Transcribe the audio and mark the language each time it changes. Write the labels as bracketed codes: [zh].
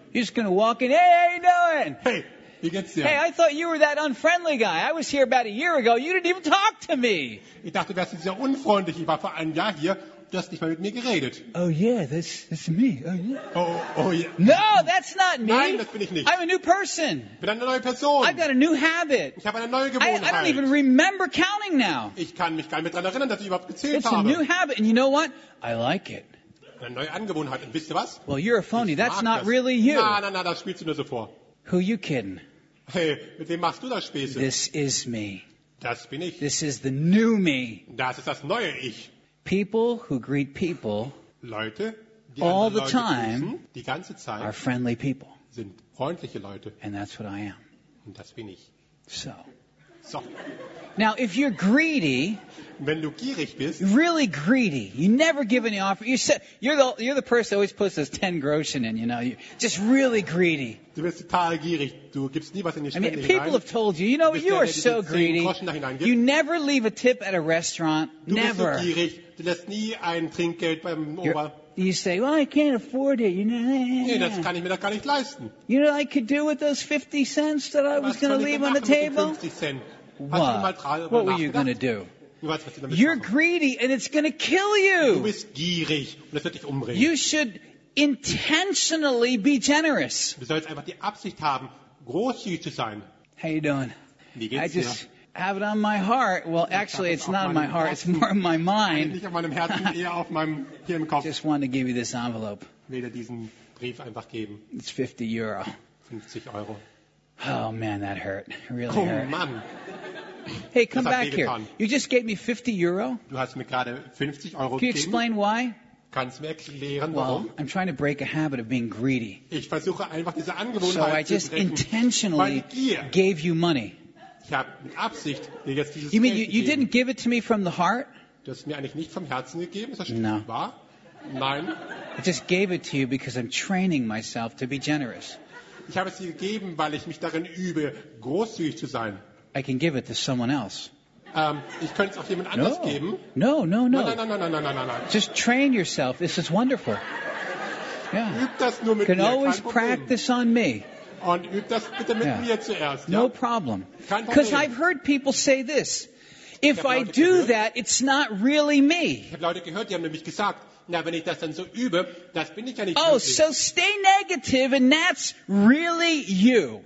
[en] You're just gonna walk in. Hey, how you doing? [de] Hey, wie geht's dir? [en] Hey, I thought you were that unfriendly guy. I was here about a year ago. You didn't even talk to me. [de] Ich dachte, du wärst sehr unfreundlich. Ich war vor einem Jahr hier. Du hast nicht mal mit mir geredet. [en] Oh yeah, that's me. Oh yeah. Oh yeah. No, that's not me. [de] Nein, das bin ich nicht. [en] I'm a new person. [de] Ich bin eine neue Person. [en] I've got a new habit. [de] Ich habe eine neue Gewohnheit. [en] I don't even remember counting now. [de] Ich kann mich gar nicht mehr daran erinnern, dass ich überhaupt gezählt [en] it's [de] habe. [en] It's a new habit, and you know what? I like it. [de] Eine neue Angewohnheit, und wisst ihr was? [en] Well, you're a phony. That's not really you. [de] Nein, das spielst du nur so vor. [en] Who are you kidding? [de] Hey, mit wem machst du das Späße? [en] This is me. [de] Das bin ich. [en] This is the new me. [de] Das ist das neue Ich. [en] People who greet people [de] Leute, die [en] all the [de] Leute [en] time [de] grüßen, die ganze Zeit [en] are friendly people. [de] Sind freundliche Leute. [en] And that's what I am. [de] Und das bin ich. [en] So. Now, if you're greedy, [de] wenn du gierig bist, [en] really greedy, you never give any offer. You said you're the person that always puts those 10 Groschen in. You know, you're just really greedy. [de] Du bist total gierig. Du gibst nie was in die Spende. [en] I mean, people [de] hinein. [en] Have told you, you know, you [de] der, [en] are so greedy. You never leave a tip at a restaurant. [de] Du [en] never. [de] Bist so gierig. Du lässt nie ein Trinkgeld beim Ober. [en] You say, well, I can't afford it. You know, [de] nee, das kann ich mir doch gar nicht leisten. [en] You know, I could do with those 50 cents that I was going to leave on the table. What were you going to do? You're greedy and it's going to kill you. [de] Du bist gierig und das wird dich umbringen. [en] You should intentionally be generous. [de] Du sollst einfach die Absicht haben, großzügig zu sein. [en] How you doing? [de] Wie geht's dir? [en] I just have it on my heart. Well, actually, it's not on my heart. It's more on my mind. [de] Nicht auf meinem Herzen, eher auf meinem hier im Kopf. [en] Just want to give you this envelope. [de] Will dir diesen Brief einfach geben. [en] It's 50 Euro. [de] 50 Euro. [en] Oh man, that hurt. Really oh, hurt. Oh man. Hey, come back here. You just gave me 50 euro. [de] Du hast mir gerade 50 Euro gegeben. [en] Can you explain why? [de] Kannst du mir erklären, [en] well, [de] warum? [en] I'm trying to break a habit of being greedy. [de] Ich versuche einfach diese Angewohnheit [en] so [de] zu brechen. [en] So I just intentionally gave you money. [de] Ich habe mit Absicht dir jetzt dieses [en] you mean, [de] Geld gegeben. [en] You didn't give it to me from the heart? [de] Du hast mir eigentlich nicht vom Herzen gegeben. Ist das stimmt? [en] No. [de] Wahr? Nein. [en] I just gave it to you because I'm training myself to be generous. [de] Ich habe es dir gegeben, weil ich mich darin übe, großzügig zu sein. [en] I can give it to someone else. [de] Ich könnte es auch jemand anders geben. [en] No. No. Just train yourself. This is wonderful. Yeah. [de] Üb das nur mit [en] can [de] mir. [en] Can always practice on me. [de] Und üb das bitte mit mir zuerst. Ja? [en] No problem. [de] Kein Problem. [en] Because I've heard people say this. If I do [de] gehört, [en] that, it's not really me. [de] Ich habe Leute gehört, die haben nämlich gesagt, na, wenn ich das dann so übe, das bin ich ja nicht [en] oh, [de] wirklich. [en] So stay negative and that's really you.